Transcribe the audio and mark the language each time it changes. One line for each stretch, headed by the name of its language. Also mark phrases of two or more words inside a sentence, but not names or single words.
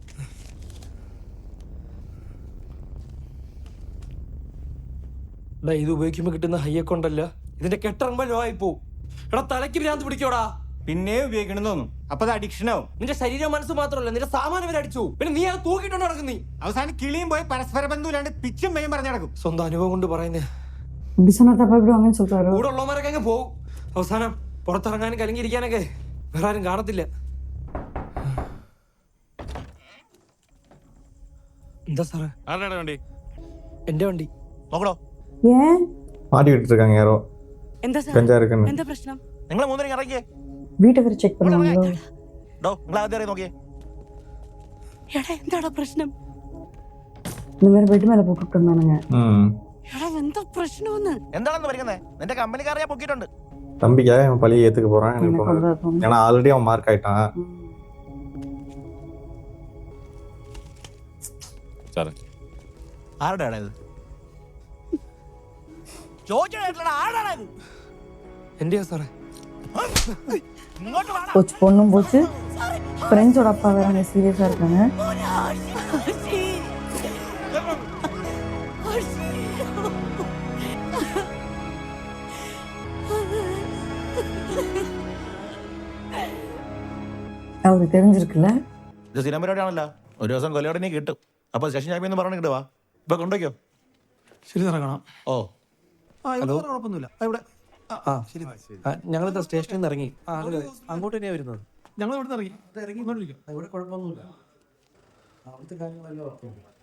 Malayalam: ഇത് ഉപയോഗിക്കുമ്പോ കിട്ടുന്ന ഹൈയൊക്കെ ഉണ്ടല്ലോ, ഇതിന്റെ കെട്ടിറങ്ങുമ്പോ ലോ ആയി പോവും. എടാ തലയ്ക്ക് ഭ്രാന്ത് പിടിക്കോടാ. പിന്നെ ഉപയോഗിക്കണം തോന്നും, അപ്പൊ അത് അഡിക്ഷൻ ആവും. നിന്റെ ശരീരം മനസ്സ് മാത്രമല്ല, നിന്റെ സാമാനം വരെ അടിച്ചു. പിന്നെ നീ അത് തൂക്കിയിട്ടുണ്ട് നടക്കും. നീ അവസാനം കിളിയും പോയി പരസ്പര ബന്ധുല്ലാണ്ട് പിച്ചും മെയ്യും പറഞ്ഞു നടക്കും. സ്വന്തം അനുഭവം കൊണ്ട് പറയുന്നേ.
Tamil: இப்படி சொன்னா தப்பா இப்படி சொல்றாரு.
Malayalam: കൂടെ ഉള്ളവന്മാരൊക്കെ അങ്ങ് പോവും. അവസാനം പുറത്തിറങ്ങാനും കലങ്ങിയിരിക്കാനൊക്കെ വേറെ ആരും കാണത്തില്ല. എന്താ സാറേ? ആരുടെ വണ്ടി? എന്റെ വണ്ടി. നോക്കണോ?
Tamil: ஏன் மாட்டிக்கிட்டு இருக்காங்க யாரோ.
Malayalam: എന്താ സാർ?
Tamil: கஞ்சா இருக்குன்னு.
Malayalam: എന്താ പ്രശ്നം? നിങ്ങൾ മൂന്നര ഇറങ്ങിയേ.
Tamil: வீட்டை வரை செக் பண்ணுவாங்களோ?
Malayalam: നിങ്ങൾ ആദ്യം നോക്കിയേ. എടാ എന്താടാ പ്രശ്നം?
Tamil: இந்த மாதிரி பெட் மேல போட்டுட்டு இருந்தானுங்க.
Malayalam: എടാ എന്താ പ്രശ്നമെന്ന്? എന്താണെന്ന് പറയുന്നത്? നിന്റെ കമ്പനിക്കാരെ ഞാൻ പൊക്കിയിട്ടുണ്ട്.
Tamil: தம்பிக்காக அவன் பழியை ஏத்துக்க போறான் எனக்கு தோணுது. ஏன்னா ஆல்ரெடி அவன் மார்க் ஆயிட்டான்.
Malayalam: ആരുടെ ആടാ ഇത്? എന്റെയാ സാറേ?
Tamil: போச்சு, பொண்ணும் போச்சு, ஃப்ரெண்ட்ஸோட அப்பா வேற சீரியஸா இருக்காங்க. அவருக்கு தெரிஞ்சிருக்குல்ல.
Malayalam: ഇത് സ്ഥിരം പരിപാടിയാണല്ലോ. ഒരു ദിവസം കൊലയോടെ കിട്ടും. അപ്പൊ സ്റ്റേഷൻ ചാമ്പ്യൻ പറഞ്ഞു കിട്ടുവാ. ഇപ്പൊ കൊണ്ടോയ്ക്കോ. ശരി ഇറങ്ങണം. ഓ ഹലോ, കുഴപ്പമൊന്നുമില്ല. ഇവിടെ ഞങ്ങളിത് സ്റ്റേഷനിൽ നിന്ന് ഇറങ്ങി, അങ്ങോട്ട് തന്നെയാ വരുന്നത്. ഞങ്ങൾ ഇവിടെ ഇറങ്ങി ഇറങ്ങിക്കൊണ്ടിരിക്കും. ഇവിടെ കുഴപ്പമൊന്നുമില്ല, അവിടുത്തെ കാര്യങ്ങളെല്ലാം.